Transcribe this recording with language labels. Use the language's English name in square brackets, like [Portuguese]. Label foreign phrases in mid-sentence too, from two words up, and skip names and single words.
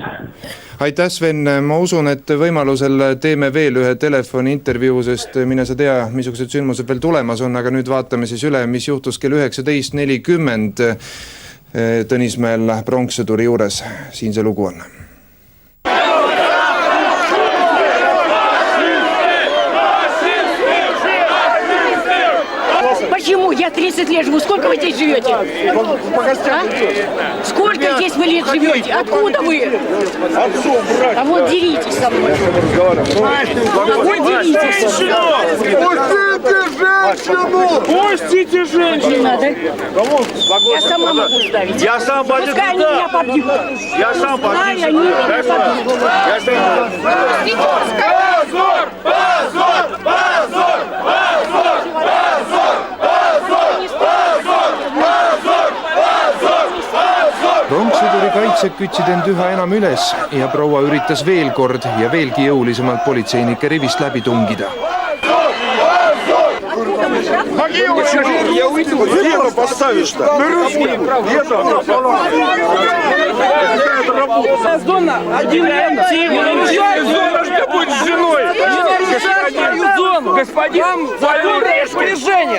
[Estonian] Aitäh, Sven. Ma usun, et võimalusel teeme veel ühe telefoni intervjuu, sest mine sa tea, missugused sündmused veel tulemas on, aga nüüd vaatame siis üle, mis juhtus kell 19.40 Tõnismäel pronkssõduri juures. Siin see lugu on. [Russian] Почему? Я 30 лет живу. Сколько вы здесь живете? Сколько здесь вы лет живете? Откуда вы? А вот деритесь со мной. А вот деритесь. Пустите женщину! Не надо. Я сама могу ставить. Я сам пойду туда. Пускай они меня побьют. Я сам пойду. Пускай они меня побьют. Позор! Позор! Позор! [Estonian] Pronkssõduri kaitsjad kütsid end üha enam üles ja proua üritas veel kord ja veelgi jõulisemalt politseinike rivist läbi tungida. [Russian] Я уйду. Где поставишь-то? Зона отделяем зона, что будет с женой. Господин, закон распоряжение.